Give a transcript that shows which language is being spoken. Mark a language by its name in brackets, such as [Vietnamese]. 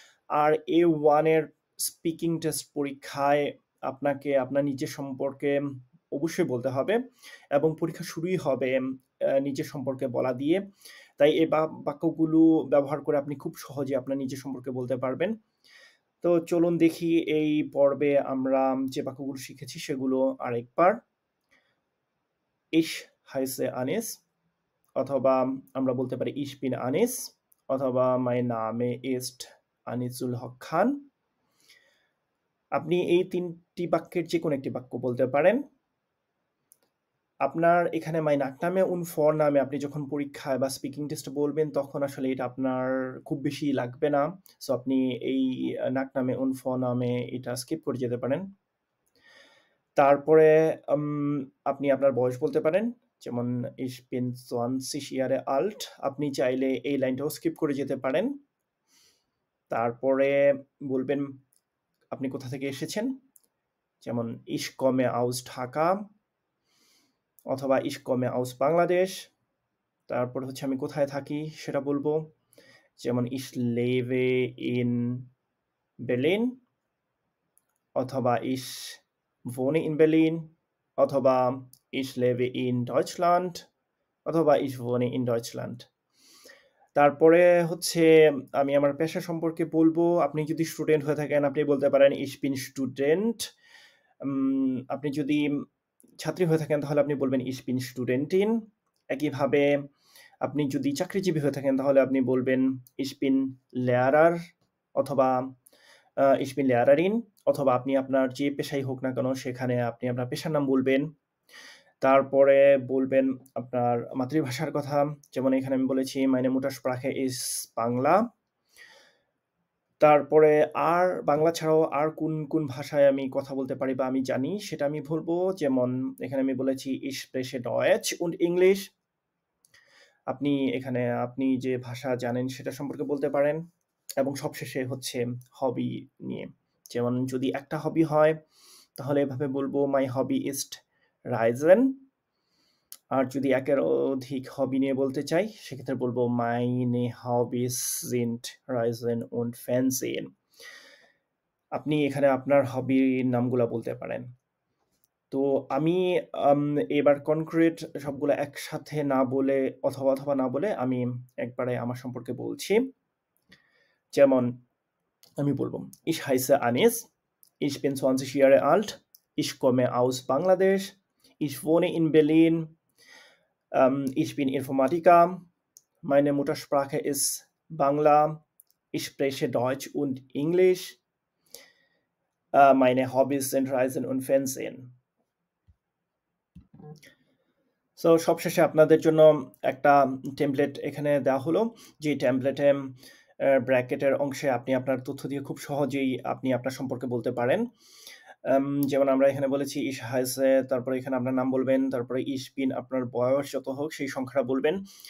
[Bangla] আর A1 এর speaking test পরীক্ষায় আপনাকে আপনার নিজের সম্পর্কে অবশ্যই বলতে হবে এবং পরীক্ষা শুরুই হবে নিজের সম্পর্কে বলা দিয়ে। তাই এই বাক্যগুলো ব্যবহার করে আপনি খুব সহজে আপনার নিজের সম্পর্কে বলতে পারবেন। তো চলুন দেখি এই পর্বে আমরা যে বাক্যগুলো শিখেছি সেগুলো আরেকবার। [German] Ich heiße Anis [Bangla] অথবা আমরা বলতে পারি [German] Ich bin Anis [Bangla] অথবা [German] Mein Name ist [Bangla] আনিসুল হক খান। আপনি এই ৩টি বাক্যের যেকোনো একটি বাক্য বলতে পারেন। আপনার এখানে মাই নাকনামে [German] und Vorname [Bangla] আপনি যখন পরীক্ষায় বা স্পিকিং টেস্টে বলবেন, তখন আসলে এটা আপনার খুব বেশি লাগবে না। সো আপনি এই নাকনামে [German] und Vorname [Bangla] এটা স্কিপ করে যেতে পারেন। তারপরে আপনি আপনার বয়স বলতে পারেন। যেমন [German] Ich bin 20 Jahre alt। [Bangla] আপনি চাইলে এই লাইনটাও স্কিপ করে যেতে পারেন। তারপরে বলবেন আপনি কোথা থেকে এসেছেন। যেমন [German] Ich komme aus Dhaka [Bangla] অথবা [German] Ich komme aus Bangladesh। [Bangla] তারপরে হচ্ছে আমি কোথায় থাকি সেটা বলবো। যেমন [German] Ich lebe in Berlin [Bangla] অথবা [German] Ich wohne in Berlin [Bangla] অথবা [German] Ich lebe in Deutschland [Bangla] অথবা [German] Ich wohne in Deutschland। [Bangla] তারপরে হচ্ছে আমি আমার পেশা সম্পর্কে বলবো। আপনি যদি স্টুডেন্ট হয়ে থাকেন, আপনি বলতে পারেন [German] Ich bin Student। [Bangla] আপনি যদি ছাত্রী হয়ে থাকেন, তাহলে আপনি বলবেন [German] Ich bin Studentin। [Bangla] একইভাবে আপনি যদি চাকরিজীবী হয়ে থাকেন, তাহলে আপনি বলবেন [German] Ich bin Lehrer [Bangla] অথবা [German] Ich bin Lehrerin। [Bangla] অথবা আপনি আপনার যে পেশাই হোক না কেন, সেখানে আপনি আপনার পেশার নাম বলবেন। তারপরে বলবেন আপনার মাতৃভাষার কথা। যেমন এখানে আমি বলেছি [German] Meine Muttersprache ist [Bangla] বাংলা। তারপরে আর বাংলা ছাড়াও আর কোন ভাষায় আমি কথা বলতে পারি বা আমি জানি, সেটা আমি বলবো। যেমন এখানে আমি বলেছি [German] Ich spreche Deutsch und English। [Bangla] আপনি এখানে আপনি যে ভাষা জানেন সেটা সম্পর্কে বলতে পারেন। এবং সবশেষে হচ্ছে হবি নিয়ে। যেমন যদি একটা হবি হয়, তাহলে এভাবে বলবো [German] My hobby ist Reisen। [Bangla] আর যদি একের অধিক হবি নিয়ে বলতে চাই, সেক্ষেত্রে বলবো [German] Meine Hobbys sind Reisen und Fernsehen। [Bangla] আপনি এখানে আপনার হবির নামগুলা বলতে পারেন। তো আমি এবার কনক্রিট সবগুলো একসাথে না বলে অথবা না বলে আমি একবারে আমার সম্পর্কে বলছি। [German] যেমন আমি বলবো Ich heiße Anis, ich bin 20 Jahre alt, ich komme aus Bangladesch, ich wohne in Berlin, ich bin Informatiker, meine Muttersprache ist Bangla, ich spreche Deutsch und Englisch, meine Hobbys sind Reisen und Fernsehen। [Bangla] So সবশেষে আপনাদের জন্য একটা template এখানে দেওয়া হলো। যে টেমপ্লেটে ব্র্যাকেটের অংশে আপনি আপনার তথ্য দিয়ে খুব সহজেই আপনি আপনার সম্পর্কে বলতে পারেন। যেমন আমরা এখানে বলেছি [German] Ich heiße, [Bangla] তারপরে এখানে আপনার নাম বলবেন, তারপরে [German] Ich bin [Bangla] আপনার বয়স যত হোক সেই সংখ্যাটা বলবেন।